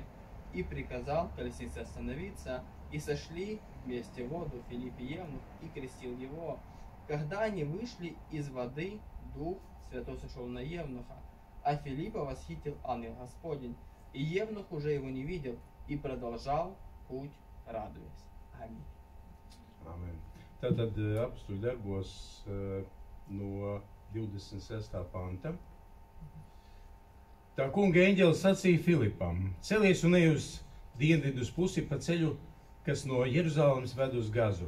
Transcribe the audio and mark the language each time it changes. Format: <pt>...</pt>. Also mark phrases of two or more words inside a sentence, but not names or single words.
<ru>И приказал колеснице остановиться, и сошли вместе в воду Филипп и Евнух, и крестил его. Когда они вышли из воды, Дух Святой сошел на Евнуха, а Филиппа восхитил ангел Господень, и Евнух уже его не видел, и продолжал путь, радуясь. Аминь.</ru> <lv>Amen. Tātad Apustuļu darbos no 26. panta. Tā kunga eņģelis sacīja Filipam: celies un ej uz dienvidus pusi pa ceļu, kas no Jeruzalemes ved uz Gazu.</lv>